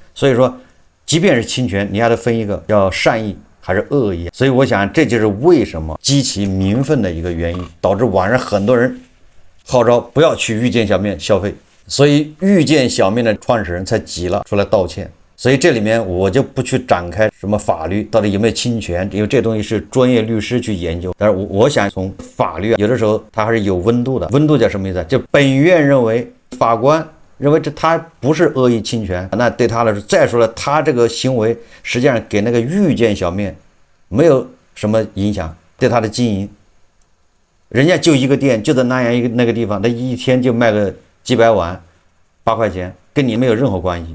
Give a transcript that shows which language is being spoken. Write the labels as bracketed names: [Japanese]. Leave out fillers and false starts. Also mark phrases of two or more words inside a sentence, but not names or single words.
[Chinese] 所以說，即便是侵權，你還得分一個叫善意還是惡意。所以我想，這就是為什麼激起民憤的一個原因，導致網上很多人號召不要去余建小面消費，所以余建小面的創始人才急了出來道歉。所以這裡面我就不去展開什麼法律到底有沒有侵權，因為這東西是專業律師去研究。但是我想從法律有的時候它還是有溫度的。溫度叫什麼意思？就本院認為，法官認為他不是惡意侵權，那對他來說，再說了，他這個行為實際上給那個余建小面沒有什麼影響，對他的經營，人家就一個店，就在南陽一個那個地方，他一天就賣個幾百碗，8塊錢，跟你沒有任何關係。